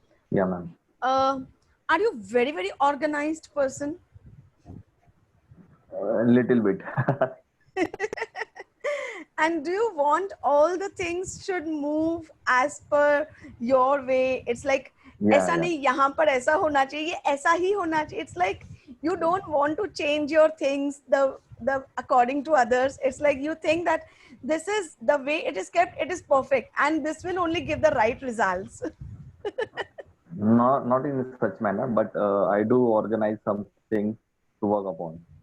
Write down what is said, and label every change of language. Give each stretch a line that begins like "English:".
English: Yeah, ma'am. uh, are you very, very organized person? A little bit. And do you want all the things should move as per your way? It's like Yeah,
Hindi: ऐसा
English: yeah.
Hindi: नहीं यहाँ पर ऐसा होना चाहिए ये ऐसा ही होना चाहिए.
English: It's like you don't want to change your things the according to others. It's like you think that this is the way it is kept, it is perfect, and this will only give the right results. Not in such manner, but I do organize something to work upon.